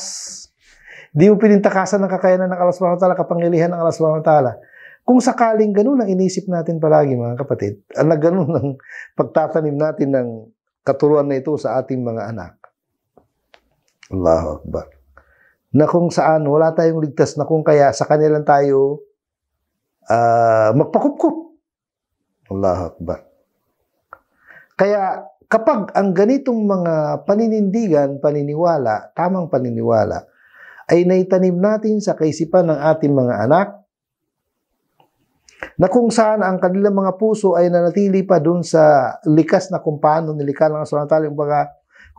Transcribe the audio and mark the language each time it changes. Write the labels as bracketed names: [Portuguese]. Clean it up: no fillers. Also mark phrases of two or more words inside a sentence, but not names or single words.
[Filipino] Hindi mo pwedeng takasan ng kakayanan ng [Arabic] الله سبحانه وتعالى, [Filipino] kapangyarihan ng [Arabic] الله سبحانه وتعالى. [Filipino] Kung sakaling ganun ang inisip natin palagi, mga kapatid, na ganun ang pagtatanim natin ng katuruan na ito sa ating mga anak. [Arabic] الله أكبر. [Filipino] Na kung saan wala tayong ligtas, na kung kaya sa kanilang tayo magpakupkup. [Arabic] الله أكبر. [Filipino] Kaya kapag ang ganitong mga paninindigan, paniniwala, tamang paniniwala, ay naitanim natin sa kaisipan ng ating mga anak, na kung saan ang kanilang mga puso ay nanatili pa dun sa likas na kung paano nilikha ng [Arabic] الله سبحانه وتعالى.